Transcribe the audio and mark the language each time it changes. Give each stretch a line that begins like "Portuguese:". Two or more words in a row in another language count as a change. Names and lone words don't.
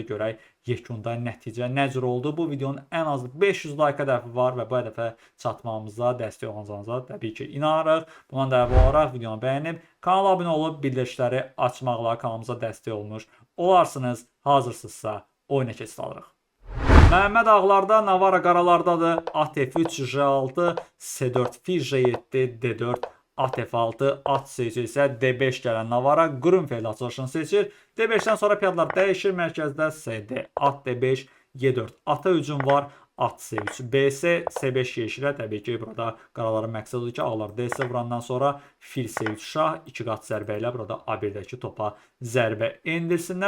Azerbaijani: Görək yekunda nəticə nə cür oldu. Bu videonun ən az 500 like hədəfi var və bu hədəfə çatmamıza dəstək olacağınıza təbii ki inanırıq. Bundan da əvvəl olaraq videonu bəyənib kanala abunə olub bildirişləri açmaqla kanalımıza dəstək olmuş olarsınız. Hazırsınızsa oyuna keçid alırıq. Məhəmməd ağlarda, Navara qaralardadır. At F3, J6, S4, Fil J7, D4, At F6, At C3 isə D5 gələn Navara Grünfeld açılışını seçir. D5-dən sonra piyadalar dəyişir. Mərkəzdə SD, At D5, Y4, ata hücum var. At C3, BS, S5 yeşilə. Təbii ki, burada qaraların məqsədidir ki, ağlar DS vurandan sonra Fil C3 şah 2 qat zərbə ilə burada A1-dəki topa zərbə endirsinlər.